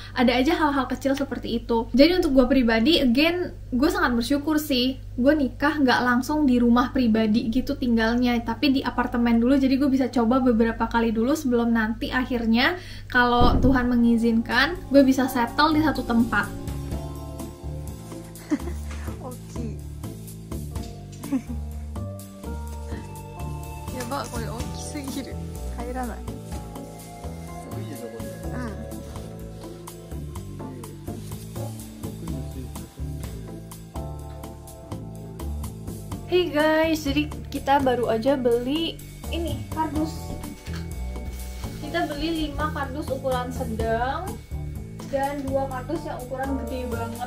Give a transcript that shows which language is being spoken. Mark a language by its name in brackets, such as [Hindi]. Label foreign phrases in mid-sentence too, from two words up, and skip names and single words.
[Indonesian] Ada aja hal-hal kecil seperti itu. Jadi untuk gue pribadi, again, gue sangat bersyukur sih gue nikah nggak langsung di rumah pribadi gitu tinggalnya, tapi di apartemen dulu. Jadi gue bisa coba beberapa kali dulu sebelum nanti akhirnya kalau Tuhan mengizinkan gue bisa settle di satu tempat. [Japanese] Yaba, これ大きすぎる。入らない。 [English] Hey guys, [Indonesian] jadi kita baru aja beli ini kardus. Kita beli 5 kardus ukuran sedang dan 2 kardus yang ukuran gede banget.